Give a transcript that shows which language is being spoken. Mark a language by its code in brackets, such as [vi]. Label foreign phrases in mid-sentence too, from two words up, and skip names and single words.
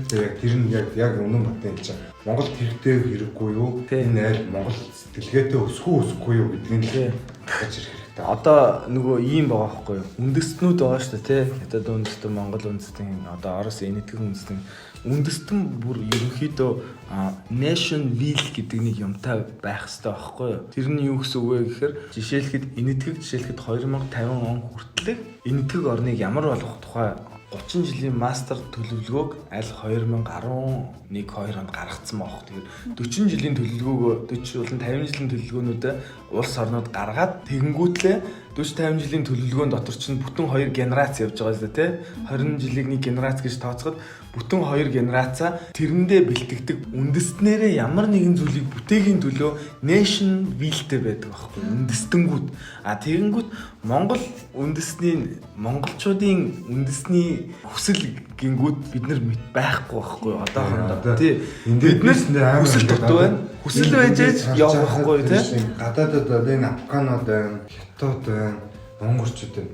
[mn] Тэгээ яг тэр нь яг үнэн батын чинь Монголд хэрэгтэй хэрэггүй юу? Энэ айл Монгол сэтгэлгээтэй өсөхгүй юу гэдгийг л гаргаж ирэх хэрэгтэй. Одоо нөгөө ийм байгаа байхгүй юу? Үндэстнүүд байгаа шүү дээ, тий. Хятад үндэстэн, Монгол үндэстэн, одоо Орос энэтхэг үндэстэн. Үндэстэн бүр ерөнхийдөө [en] nation will [mn] гэдэг нэг юмтай байх хэрэгтэй байхгүй юу? Тэр нь юу гэсэн үг вэ гэхээр жишээлхэд энэтхэг жишээлхэд 2050 он хүртэл энэтхэг орныг ямар болгох тухай 30 жилийн мастер төлөвлөгөөг аль 2011-2 онд гаргацсан байх. Тэгэхээр 40 жилийн төлөвлөгөөгөө 40 болон 50 жилийн төлөвлөгөөнүүдээ улс орнууд гаргаад тэгэнгүүтлээ 40-50 жилийн төлөвлөгөөн дотор чинь бүтэн 2 генерац явж байгаа шүү дээ, тий. 20 жилийг нэг генерац гэж тооцоход бүтэн 2 генерацаа тэрэндээ бэлтгэдэг үндэстнэрээ ямар нэгэн зүйлийг бүтээхийн төлөө [en] nation will- [mn] тэй байдаг байхгүй үндэстэнгүүд. Тэгэнгүүт Монгол үндэсний монголчуудын үндэсний хүсэл гингүүд бид нар байхгүй байхгүй одоохондоо тий. Бид нар хүсэл дутуу байна. Хүсэл байж явах байхгүй тий. Гадаадд одоо энэ Афганууд байна, Хятад байна, Монголчууд байна.